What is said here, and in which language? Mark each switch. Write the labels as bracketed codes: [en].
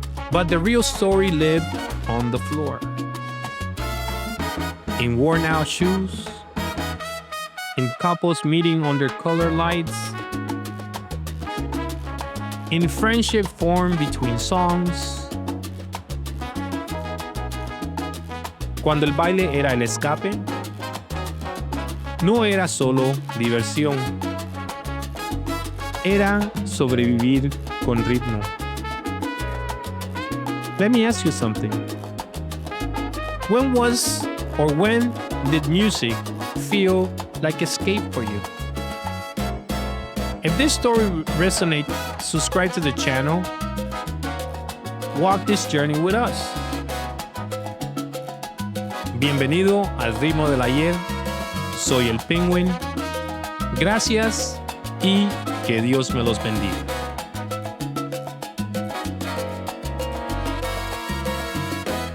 [en] But the real story lived on the floor. In worn-out shoes, in couples meeting under color lights, in friendship formed between songs. [es] Cuando el baile era el escape, no era solo diversión, era sobrevivir con ritmo. [en] Let me ask you something. When did music feel like escape for you? If this story resonates, subscribe to the channel. Walk this journey with us. [es] Bienvenido al Ritmo del Ayer. Soy el Penguin. Gracias y que Dios me los bendiga.